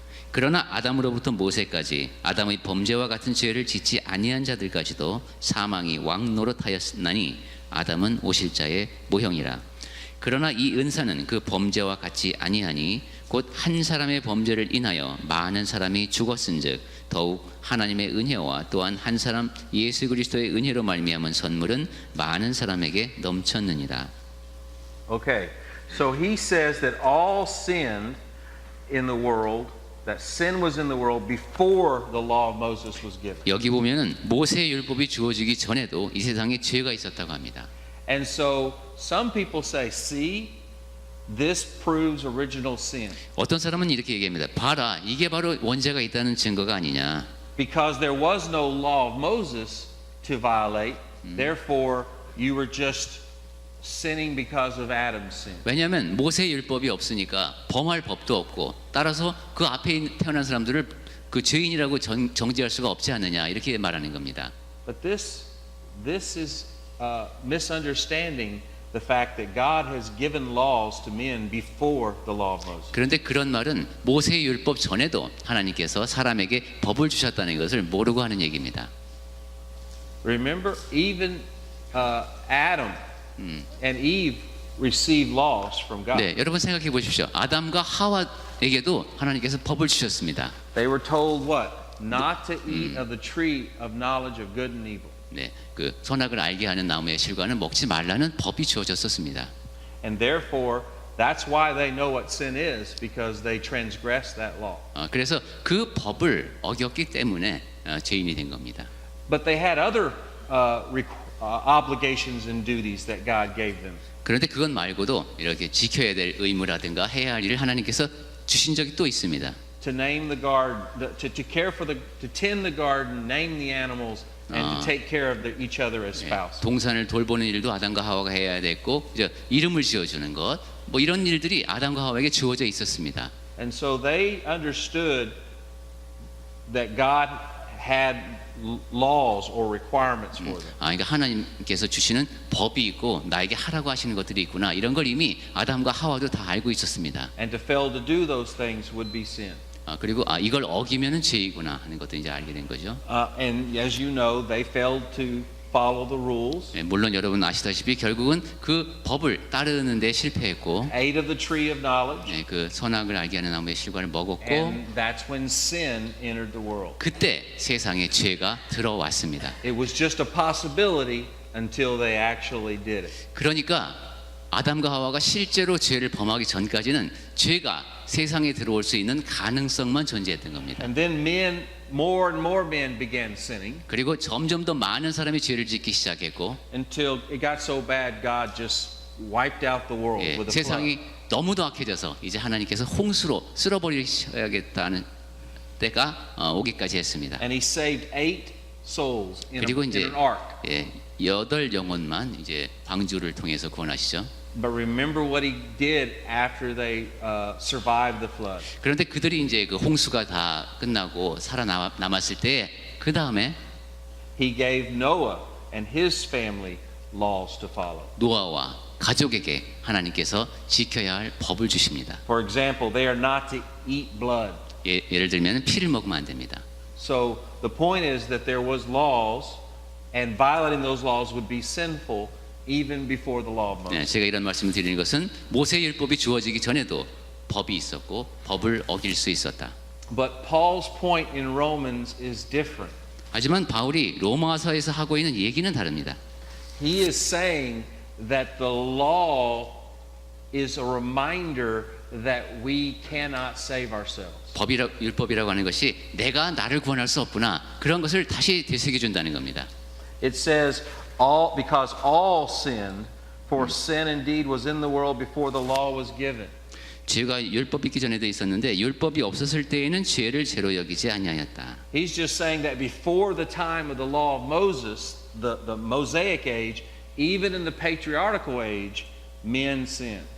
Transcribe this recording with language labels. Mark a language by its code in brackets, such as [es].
[ko] 그러나 아담으로부터 모세까지 아담의 범죄와 같은 죄를 짓지 아니한 자들까지도 사망이 왕노릇하였나니 아담은 오실 자의 모형이라. 그러나 이 은사는 그 범죄와 같지 아니하니 곧 한 사람의 범죄를 인하여 많은 사람이 죽었은즉 더욱 하나님의 은혜와 또한 한 사람 예수 그리스도의 은혜로 말미암은 선물은 많은 사람에게 넘쳤느니라. [en] Okay, so he says that all sinned in the world, that sin was in the world before the law of Moses was given. [ko] 여기 보면은 모세의 율법이 주어지기 전에도 이 세상에 죄가 있었다고 합니다. [en] And so some people say, see, this proves original sin. [ko] 어떤 사람은 이렇게 얘기합니다. 봐라, 이게 바로 원죄가 있다는 증거가 아니냐. [en] Because there was no law of Moses to violate, therefore you were just sinning because of Adam's sin. [ko] 왜냐하면 모세의 율법이 없으니까 범할 법도 없고 따라서 그 앞에 태어난 사람들을 그 죄인이라고 정죄할 수가 없지 않느냐 이렇게 말하는 겁니다. [en] But this is misunderstanding the fact that God has given laws to men before the law of Moses. [ko] 그런데 그런 말은 모세의 율법 전에도 하나님께서 사람에게 법을 주셨다는 것을 모르고 하는 얘기입니다. [en] Remember, even Adam and Eve received laws from God. [ko] 네, 여러분 생각해 보십시오. 아담과 하와에게도 하나님께서 법을 주셨습니다. [en] They were told what? Not to eat of the tree of knowledge of good and evil. [ko] 네, 그 선악을 알게 하는 나무의 실과는 먹지 말라는 법이 주어졌었습니다. [en] And therefore, that's why they know what sin is, because they transgressed that law. [ko] 그래서 그 법을 어겼기 때문에 죄인이 된 겁니다. [en] But they had other obligations and duties that God gave them. [ko] 그런데 그것 말고도 이렇게 지켜야 될 의무라든가 해야 할 일을 하나님께서 주신 적이 또 있습니다. [en] To name the garden, to care for to tend the garden, name the animals, and to take care of each other as spouses. [ko] 동산을 돌보는 일도 아담과 하와가 해야 됐고, 이제 이름을 지어주는 것, 뭐 이런 일들이 아담과 하와에게 주어져 있었습니다. [en] And so they understood that God had laws or requirements for them. [ko] 그러니까 하나님께서 주시는 법이 있고 나에게 하라고 하시는 것들이 있구나. 이런 걸 이미 아담과 하와도 다 알고 있었습니다. [en] And to fail to do those things would be sin. [ko] 그리고 이걸 어기면은 죄이구나 하는 것도 이제 알게 된 거죠. [en] And as you know, they failed to follow the rules. [ko] 물론 여러분 아시다시피 결국은 그 법을 따르는 데 실패했고, [en] Ate of the tree of knowledge. [ko] 그 선악을 알게 하는 나무의 실과를 먹었고, [en] And that's when sin entered the world. [ko] 그때 세상에 죄가 들어왔습니다. [en] It was just a possibility until they actually did it. [ko] 그러니까 아담과 하와가 실제로 죄를 범하기 전까지는 죄가 세상에 들어올 수 있는 가능성만 존재했던 겁니다. [en] And then more and more men began sinning [ko] 그리고 점점 더 많은 사람이 죄를 짓기 시작했고, [en] until it got so bad God just wiped out the world with a flood. [ko] 세상이 너무도 악해져서 이제 하나님께서 홍수로 쓸어버리셔야겠다는 때가 오기까지 했습니다. [en] And he saved 8 souls in [ko] 그리고 이제 [en] an ark. [ko] 8 영혼만 이제 방주를 통해서 구원하시죠. [en] But remember what he did after they survived the flood. [ko] 그런데 그들이 이제 그 홍수가 다 끝나고 살아남았을 때 그 다음에 [en] He gave Noah and his family laws to follow. [ko] 노아와 가족에게 하나님께서 지켜야 할 법을 주십니다. [en] For example, they are not to eat blood. [ko] 예를 들면 피를 먹으면 안 됩니다. [en] So the point is that there was laws, and violating those laws would be sinful even before the law of [ko] 네, [en] Moses. [ko] 제가 이런 말씀을 드리는 것은 모세 율법이 주어지기 전에도 법이 있었고 법을 어길 수 있었다. [en] But Paul's point in Romans is different. [ko] 하지만 바울이 로마서에서 하고 있는 얘기는 다릅니다. [en] He is saying that the law is a reminder that we cannot save ourselves. [ko] 율법이라고 하는 것이 내가 나를 구원할 수 없구나 그런 것을 다시 되새겨 준다는 겁니다. [en] It says, because all sinned, for sin indeed was in the world before the law was given. [ko] 죄가 율법이 있기 전에도 있었는데 율법이 없었을 때에는 죄를 죄로 여기지 아니하였다. [en] He's just saying that before the time of the law of Moses, the Mosaic age, even in the patriarchal age, men sinned.